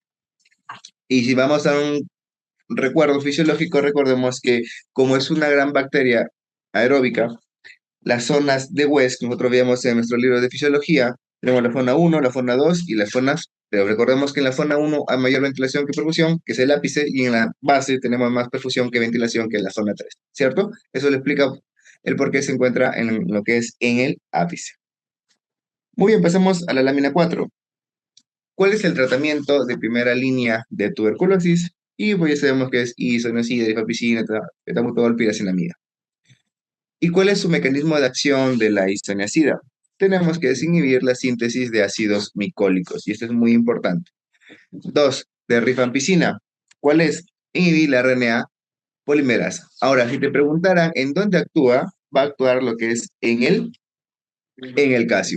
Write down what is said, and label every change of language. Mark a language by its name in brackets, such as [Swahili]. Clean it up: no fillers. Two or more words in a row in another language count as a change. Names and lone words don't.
[Spanish] Y si vamos a un recuerdo fisiológico, recordemos que como es una gran bacteria aeróbica, las zonas de West que nosotros veíamos en nuestro libro de fisiología, tenemos la zona 1, la zona 2 y las zonas, pero recordemos que en la zona 1 hay mayor ventilación que perfusión, que es el ápice, y en la base tenemos más perfusión que ventilación que en la zona 3, ¿cierto? Eso le explica el por qué se encuentra en lo que es en el ápice. Muy bien, pasamos a la lámina 4. ¿Cuál es el tratamiento de primera línea de tuberculosis? Y pues ya sabemos que es isoniazida, rifampicina, etamutol, piracinamida. ¿Y cuál es su mecanismo de acción de la isoniazida? Tenemos que desinhibir la síntesis de ácidos micólicos, y esto es muy importante. 2, de rifampicina. ¿Cuál es? Inhibir la RNA polimerasa. Ahora, si te preguntaran en dónde actúa, va a actuar lo que es en el calcio.